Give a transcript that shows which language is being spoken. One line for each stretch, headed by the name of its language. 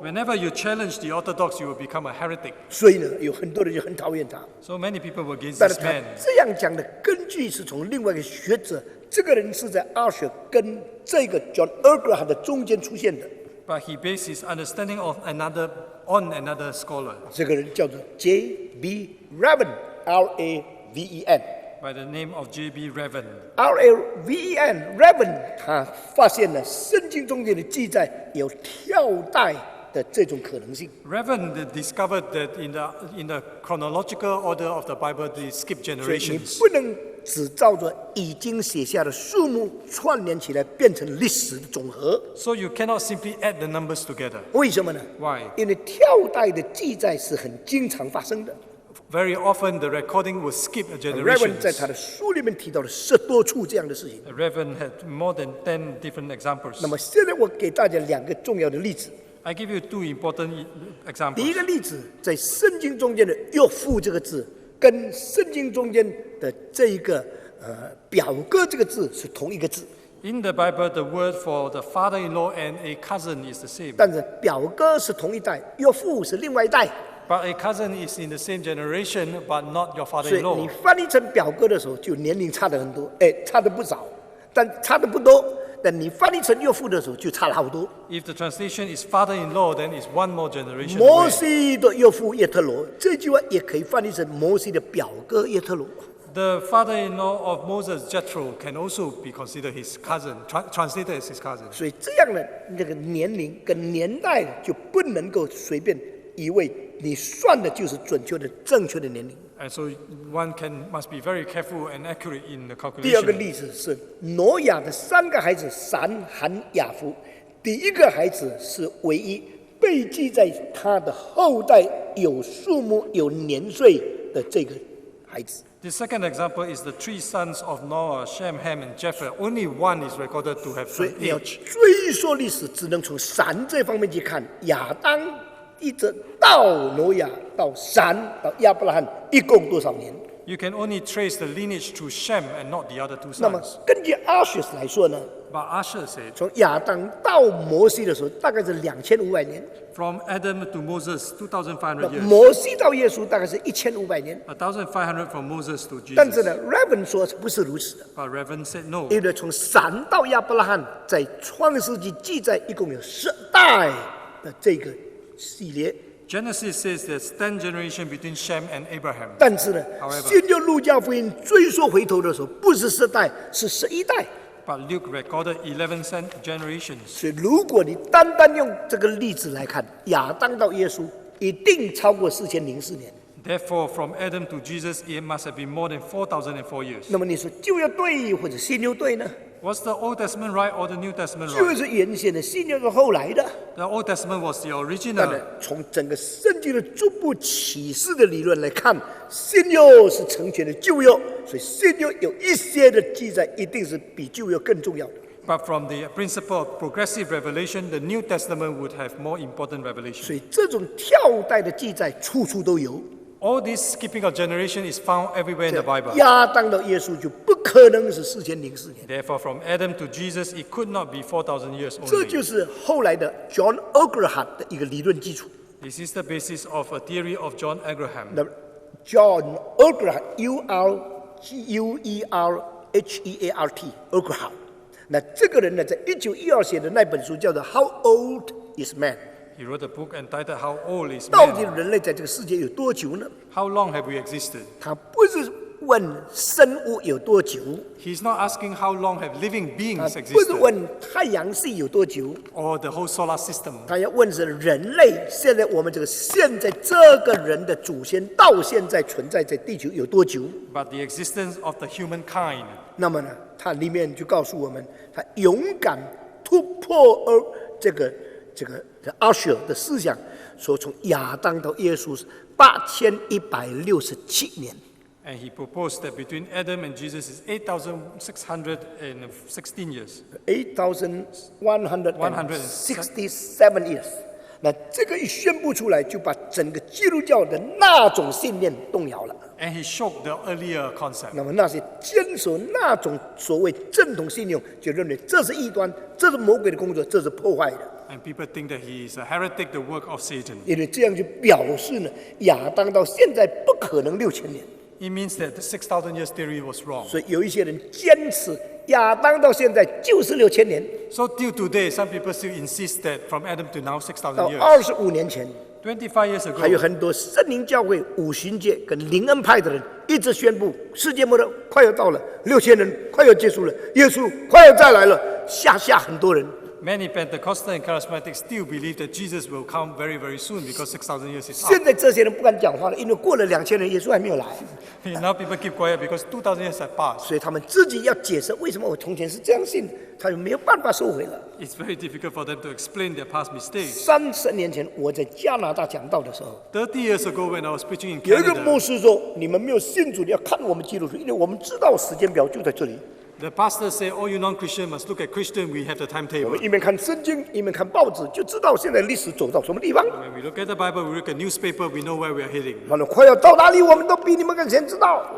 English: Whenever you challenge the orthodox, you will become a heretic.
Chinese: 所以呢，有很多人就很讨厌他。
English: So many people were against
Chinese: 但是
English: this
Chinese: 他
English: man.
Chinese: 这样讲的根据是从另外一个学者，这个人是在阿舍跟这个 John Egraham 的中间出现的。
English: But he based his understanding of on another scholar
Chinese: 这个人叫做 J.B.
English: Raven，R.A.V.E.N。 by the name of J.B. Revan. R.A.V.E.N.
Chinese: Raven， 他发现了圣经中间的记载有跳代的这种可能性。
English: Revan discovered that in the chronological order of the Bible, they skip
Chinese: 所以你
English: generations.
Chinese: 不能只照着已经写下的数目串联起来变成历史的总和。
English: So you cannot simply add the numbers together.
Chinese: 为什么呢？
English: Why?
Chinese: 因为跳代的记载是很经常发生的。
English: Very often the recording will skip a
Chinese: Raven 在
English: generation.
Chinese: 他的书里面提到了10多处这样的事情。
English: Revan had more than 10 different examples.
Chinese: 那么现在我给大家2个重要的例子。
English: I give you 2 important
Chinese: 第一
English: examples.
Chinese: 个例子，在圣经中间的“岳父”这个字，跟圣经中间的这一个表哥这个字是同一个字，
English: In the Bible, the word for the father-in-law and a cousin is the same.
Chinese: 但是表哥是同一代，岳父是另外一代。
English: But a cousin is in the same generation, but not your
Chinese: 所以你
English: father-in-law.
Chinese: 翻译成表哥的时候，就年龄差的很多，差的不少，但差的不多。但你翻译成岳父的时候，就差了好多。
English: If the translation is father-in-law, then it's one more generation
Chinese: 摩
English: away.
Chinese: 西的岳父耶特罗，这句话也可以翻译成摩西的表哥耶特罗。
English: The father-in-law of Moses, Jethro, can also be considered his cousin, translated as his cousin.
Chinese: 所以这样的那个年龄跟年代就不能够随便以为你算的就是准确的、正确的年龄。
English: And so one must be very careful and accurate in the
Chinese: 第二个
English: calculation.
Chinese: 例子是挪亚的3个孩子闪、含、雅弗，第一个孩子是唯一被记在他的后代有数目、有年岁的这个孩子。
English: The second example is the 3 sons of Noah, Shem, Ham, and Japheth. Only one is recorded to have
Chinese: 所以
English: an
Chinese: 你要
English: age.
Chinese: 追溯历史，只能从闪这方面去看。亚当一直到挪亚到闪到亚伯拉罕，一共多少年？
English: You can only trace the lineage to Shem and not the other 2
Chinese: 那么
English: sons.
Chinese: 根据阿学来说呢，
English: But Asher said,
Chinese: 从亚当到摩西的时候，大概是2500年；
English: from Adam to Moses, 2,500
Chinese: 那
English: years.
Chinese: 摩西到耶稣大概是1500年。
English: 1,500 from Moses to
Chinese: 但是
English: Jesus.
Chinese: 呢 ，Raven 说不是如此的，
English: But Revan said no.
Chinese: 因为从闪到亚伯拉罕，在创世纪记载一共有10代的这个系列。
English: Genesis says there's 10 generations between Shem and Abraham.
Chinese: 但是呢，
English: However
Chinese: 新约路加福音追溯回头的时候，不是10代，是11代。
English: But Luke recorded 11 generations.
Chinese: 所以，如果你单单用这个例子来看，亚当到耶稣一定超过4004年。
English: Therefore, from Adam to Jesus, it must have been more than 4,004 years.
Chinese: 那么你说旧约对或者新约对呢？
English: Was the Old Testament right or the New Testament
Chinese: 旧约
English: right?
Chinese: 是原先的，新约是后来的。
English: The Old Testament was the
Chinese: 当
English: original.
Chinese: 然，从整个圣经的逐步启示的理论来看，新约是成全了旧约，所以新约有一些的记载一定是比旧约更重要的。
English: But from the principle of progressive revelation, the New Testament would have more important
Chinese: 所
English: revelation.
Chinese: 以这种跳代的记载处处都有。
English: All this skipping of generation is found everywhere in the Bible.
Chinese: 亚当到耶稣就不可能是4004年，
English: Therefore, from Adam to Jesus, it could not be 4,000 years
Chinese: 这
English: only.
Chinese: 就是后来的 John Egraham 的一个理论基础。
English: This is the basis of a theory of John Abraham.
Chinese: 那 John Egraham，Egraham，Egraham，那这个人呢，在1912写的那本书叫做《How Old Is Man》。
English: He wrote a book entitled How Old Is
Chinese: 到底
English: Man?
Chinese: 人类在这个世界有多久呢？
English: How long have we existed?
Chinese: 他不是问生物有多久，
English: He's not asking how long have living
Chinese: 他
English: beings
Chinese: 不是
English: existed
Chinese: 问太阳系有多久，
English: or the whole solar system.
Chinese: 他要问是人类现在我们现在这个人的祖先到现在存在在地球有多久？
English: But the existence of the humankind.
Chinese: 那么呢，他里面就告诉我们，他勇敢突破这个阿舍的思想，说从亚当到耶稣是8167年。
English: And he proposed that between Adam and Jesus is 8,616 years. 8,167 years。
Chinese: 那这个一宣布出来，就把整个基督教的那种信念动摇了。
English: And he shocked the earlier concept.
Chinese: 那么那些坚守那种所谓正统信仰，就认为这是异端，这是魔鬼的工作，这是破坏的。
English: And people think that he is a heretic, the work of Satan.
Chinese: 因为这样就表示呢，亚当到现在不可能6000年。
English: It means that the 6,000 years theory was wrong.
Chinese: 所以有一些人坚持亚当到现在就是6000年，
English: So till today, some people still insist that from Adam to now 6,000
Chinese: 到
English: years.
Chinese: 25年前，
English: 25 years
Chinese: 还有
English: ago,
Chinese: 很多圣灵教会五旬节跟灵恩派的人一直宣布世界末日快要到了，6000人快要结束了，耶稣快要再来了，吓很多人。
English: many Pentecostal and charismatics still believe that Jesus will come very, very soon because 6,000 years is
Chinese: 现
English: up.
Chinese: 在这些人不敢讲话了，因为过了2000年，耶稣还没有来，
English: Now people keep quiet because 2,000 years have passed.
Chinese: 所以他们自己要解释为什么我从前是这样信的，他就没有办法收回了。
English: It's very difficult for them to explain their past mistakes.
Chinese: 30年前我在加拿大讲道的时候，
English: 30 years ago when I was preaching in
Chinese: 有一个牧师说：“你们没有信主，你要看我们基督徒，因为我们知道时间表就在这里。
English: the pastor said, all you non-Christian must look at Christian, we have the timetable.
Chinese: 们一面看圣经，一面看报纸，就知道现在历史走到什么地方。
English: When we look at the Bible, we look at newspaper, we know where we are heading.
Chinese: 他说快要到哪里，我们都比你们更先知道。